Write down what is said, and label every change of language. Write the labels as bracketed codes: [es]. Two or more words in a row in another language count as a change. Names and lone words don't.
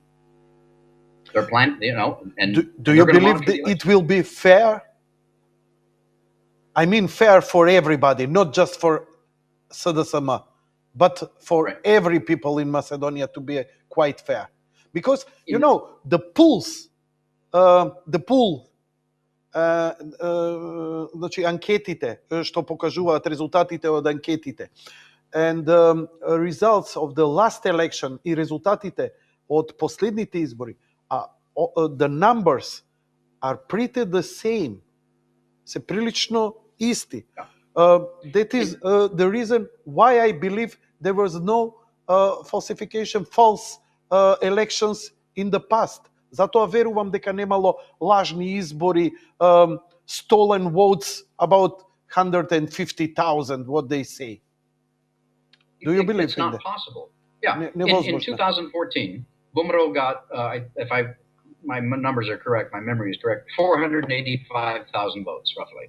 [en] They're planned, and do you believe that it will be fair? I mean, fair for everybody, not just for Sadasama, but for every people in Macedonia to be quite fair. Because, the polls, [mk] значи анкетите што покажуваат резултатите од анкетите, [en] and results of the last election [mk] и резултатите од последните избори, [en] the numbers are pretty the same, [mk] се прилично исти. [en] That is the reason why I believe there was no falsification, false elections in the past. [mk] Затоа верувам дека немало лажни избори, [en] stolen votes, about 150,000, what they say. Do you believe it's not that? possible? Yeah. In 2014, Bumrou got, if my numbers are correct, my memory is correct, 485,000 votes, roughly.